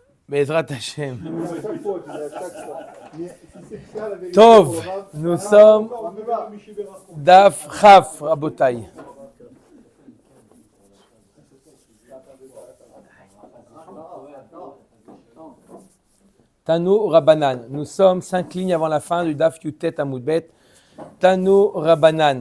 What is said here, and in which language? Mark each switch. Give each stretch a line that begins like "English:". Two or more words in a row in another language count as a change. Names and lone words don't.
Hebrew: בעזרת השם. טוב,
French: nous sommes
Hebrew: דף כ,
French: Rabotai.
Hebrew: תנו רבנן.
French: Nous sommes 5 lignes avant la fin du
Hebrew: דף י"ט עמוד ב. תנו רבנן.